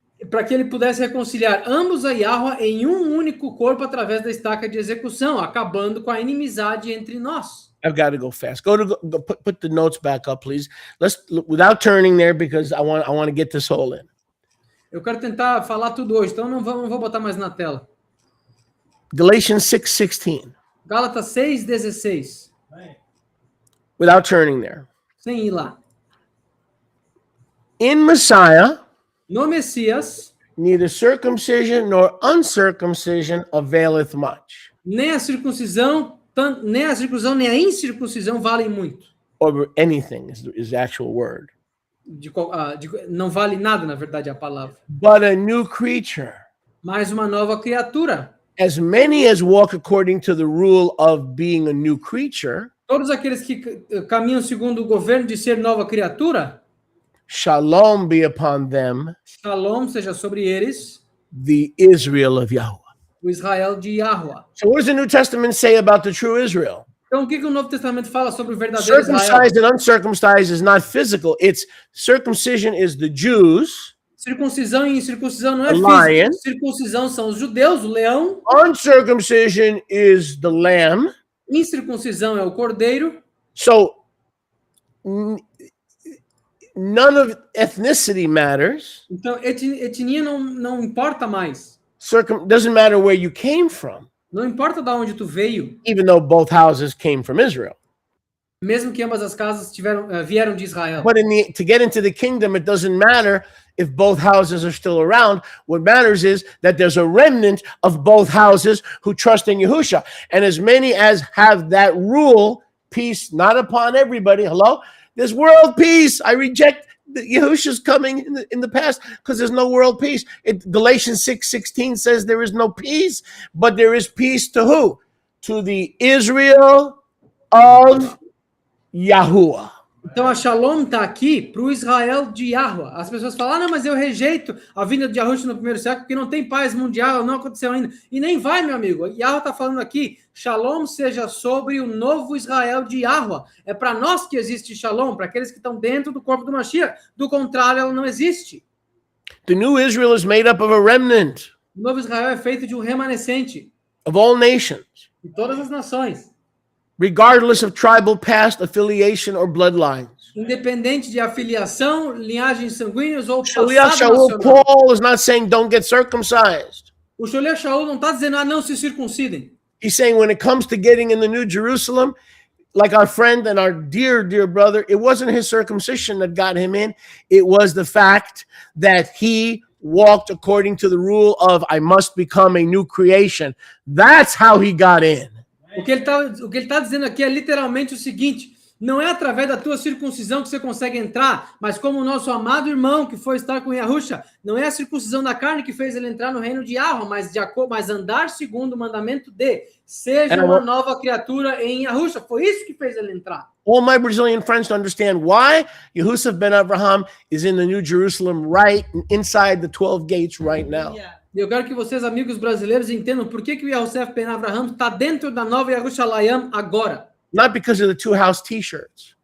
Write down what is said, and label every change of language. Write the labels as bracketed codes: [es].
[pt] Para que ele pudesse reconciliar ambos a Yahweh em um único corpo através da estaca de execução, acabando com a inimizade entre nós. [en] I've got to go fast. Go put the notes back up, please. Let's without turning there because I want to get this whole in. [pt] Eu quero tentar falar tudo hoje, então não vou botar mais na tela. [en] Galatians 6:16. [pt] Gálatas 6:16. [en] Without turning there. [pt] Sem ir lá. [en] In Messiah, [pt] No Messias, [en] neither circumcision nor uncircumcision availeth much. [pt] nem a circuncisão, nem a incircuncisão valem muito. [en] Or anything is the actual word. [pt] Não vale nada, na verdade, a palavra. [en] But a new creature. [pt] Mais uma nova criatura. [en] As many as walk according to the rule of being a new creature, [pt] Todos aqueles que caminham segundo o governo de ser nova criatura, [en] shalom be upon them, [pt] shalom seja sobre eles, [en] the Israel of Yahweh. [pt] o Israel de Yahweh. [en] So what does the New Testament say about the true Israel? [pt] Então, o que o Novo Testamento fala sobre o verdadeiro Israel? [en] Circumcised and uncircumcised is not physical. It's circumcision is the Jews. [pt] Circuncisão e incircuncisão não é [en] Lion. [pt] físico. Circuncisão são os judeus, o leão. [en] Uncircumcision is the lamb. [pt] Incircuncisão é o cordeiro. [en] So none of ethnicity matters. [pt] Então, etnia não importa mais. [en] Doesn't matter where you came from, [pt] Não importa de onde tu veio, [en] even though both houses came from Israel. [pt] mesmo que ambas as casas vieram de Israel. [en] But to get into the kingdom, it doesn't matter if both houses are still around. What matters is that there's a remnant of both houses who trust in Yahusha. And as many as have that rule, peace not upon everybody. Hello? There's world peace. I reject Yahusha's coming in the past because there's no world peace. Galatians 6:16 says there is no peace, but there is peace to who? To the Israel of Yahuwah. [pt] Então a Shalom está aqui para o Israel de Yahweh. As pessoas falam, ah, não, mas eu rejeito a vinda de Yahushua no primeiro século porque não tem paz mundial, não aconteceu ainda. E nem vai, meu amigo. Yahweh está falando aqui, Shalom seja sobre o novo Israel de Yahweh. É para nós que existe Shalom, para aqueles que estão dentro do corpo do Mashiach. Do contrário, ela não existe. [en] The new Israel is made up of a remnant [pt] O novo Israel é feito de um remanescente [en] of all nations, [pt] de todas as nações, [en] regardless of tribal past affiliation or bloodlines. [pt] independente de afiliação, linhagens sanguíneas ou [en] Shaliach [pt] passado [en] Shaul, [pt] nacional. [en] Paul is not saying don't get circumcised. [pt] O Shaliach Shaul não está dizendo, ah, não se circuncidem. [en] He's saying when it comes to getting in the New Jerusalem, like our friend and our dear, dear brother, it wasn't his circumcision that got him in. It was the fact that he walked according to the rule of I must become a new creation. That's how he got in. [pt] O que ele tá dizendo aqui é literalmente o seguinte: não é através da tua circuncisão que você consegue entrar, mas como o nosso amado irmão que foi estar com Yahusha, não é a circuncisão da carne que fez ele entrar no reino de Yahweh, mas andar segundo o mandamento de seja uma nova criatura em Yahusha. Foi isso que fez ele entrar. [en] All my Brazilian friends to understand why Yehusaf ben Abraham is in the New Jerusalem right inside the 12 gates right now. [pt] E eu quero que vocês, amigos brasileiros, entendam por que o Yosef ben Abraham está dentro da nova Yerushalayim agora. [en] Not because of the two house t-shirts.